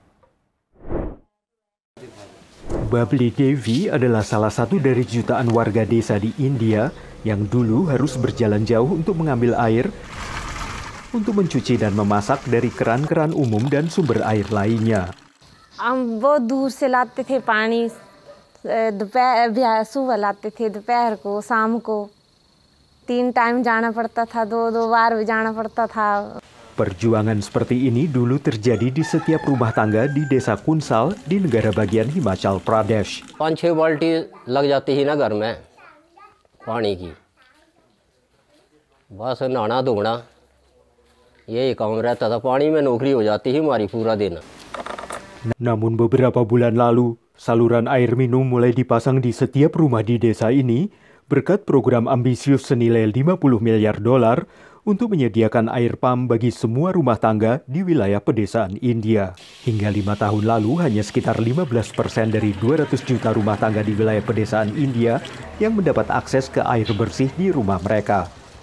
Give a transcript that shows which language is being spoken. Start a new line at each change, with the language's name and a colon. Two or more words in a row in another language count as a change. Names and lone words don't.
Indonesian: Babli Devi adalah salah satu dari jutaan warga desa di India yang dulu harus berjalan jauh untuk mengambil air untuk mencuci dan memasak dari keran-keran umum dan sumber air lainnya.
Hindi: बहुत दूर से लाते थे पानी, दोपहर सुबह लाते थे, दोपहर को, शाम को 3 टाइम जाना पड़ता था, 2 बार भी जाना पड़ता था.
Indonesian: Perjuangan seperti ini dulu terjadi di setiap rumah tangga di desa Kunsal di negara bagian Himachal Pradesh.
Hindi: 5-6 बाल्टी लग जाती ही ना घर में पानी की, बस नहाना धोना यही काम रहता था. पानी में नौकरी हो जाती ही हमारी पूरा दिन.
Indonesian: Namun beberapa bulan lalu, saluran air minum mulai dipasang di setiap rumah di desa ini berkat program ambisius senilai 50 miliar dolar untuk menyediakan air pump bagi semua rumah tangga di wilayah pedesaan India. Hingga 5 tahun lalu, hanya sekitar 15% dari 200 juta rumah tangga di wilayah pedesaan India yang mendapat akses ke air bersih di rumah mereka.